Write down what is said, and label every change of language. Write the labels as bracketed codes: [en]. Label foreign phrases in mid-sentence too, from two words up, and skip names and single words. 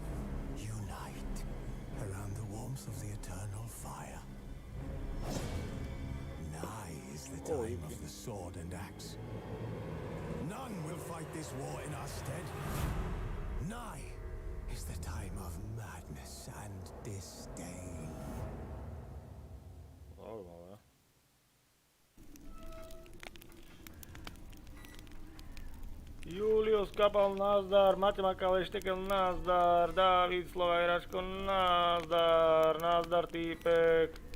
[en] Unite around the warmth of the eternal fire. Nigh is the time of the sword and axe. None will fight this war in our stead. Nigh is the time of madness and disdain. [sk] Zaujímavé. Julius Kapal, nazdar, Mate Makale, Štekel, nazdar, Dávid, Slovak, Hrasko, nazdar, nazdar, týpek.